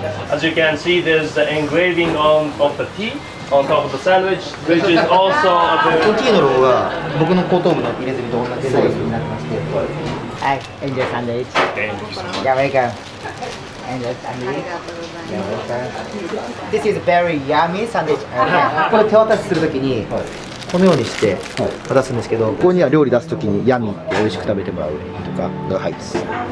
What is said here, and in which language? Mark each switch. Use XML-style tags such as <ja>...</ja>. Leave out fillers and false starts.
<en>As you can see, there's the engraving of the T on top of the sandwich, which is also a</en> <ja>この T のロゴが僕の後頭部の入れ墨と同じサイズになってまして、</ja> <en>はい、enjoy sandwich. You're welcome. Enjoy sandwich. You're welcome. This is very yummy sandwich.</en> <ja>これ手渡しするときにこのようにして渡すんですけど、ここには料理出すときにヤミーって美味しく食べてもらうとかが入ってます。</ja>